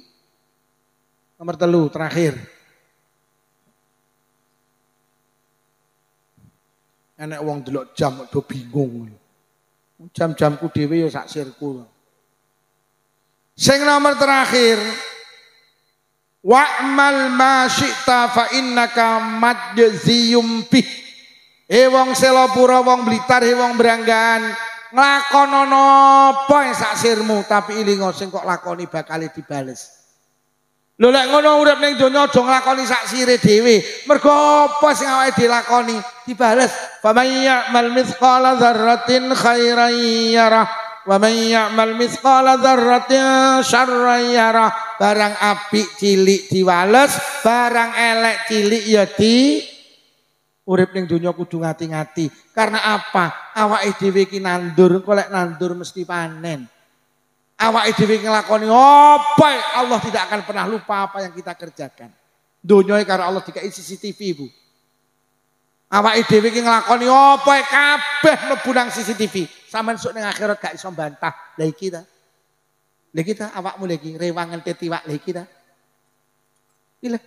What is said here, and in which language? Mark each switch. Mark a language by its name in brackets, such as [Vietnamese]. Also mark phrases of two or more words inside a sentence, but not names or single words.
[Indonesian] Nomor 3 terakhir. [Javanese] Enek wong delok jam do bingung. Jam-jamku dhewe ya sak sirku. Sing nomor terakhir. [Arabic] واعمل ما شئت فإنك مجزي به. [Javanese] Wong Selopura, wong Blitar, wong Branggahan, nglakono napa ing sak sirmu tapi ilingo sing kok lakoni bakal dibales. Lho lek ngono urip ning donya aja nglakoni sak sire dhewe. Mergo apa sing awake dilakoni dibales. [Arabic] فمن يعمل مثقال ذرة خيرا يره ومن يعمل مثقال ذرة شرا يره. [Javanese] Barang apik cilik diwales, barang elek cilik ya urip ning donya kudu ngati-ngati. [Indonesian] Karena apa? [Javanese] Awake dhewe iki nandur, kok lek nandur mesti panen. Awake dhewe nglakoni apa? [Indonesian] Allah tidak akan pernah lupa apa yang kita kerjakan. [Javanese] Donya karo Allah dikai CCTV, Bu. Awake dhewe iki nglakoni apa kabeh mlebu nang CCTV. Sampeyan sok ning akhirat gak iso bantah. Lah iki ta. Lah kita awakmu lagi rewangan tetiwak lagi ta. Iki lho.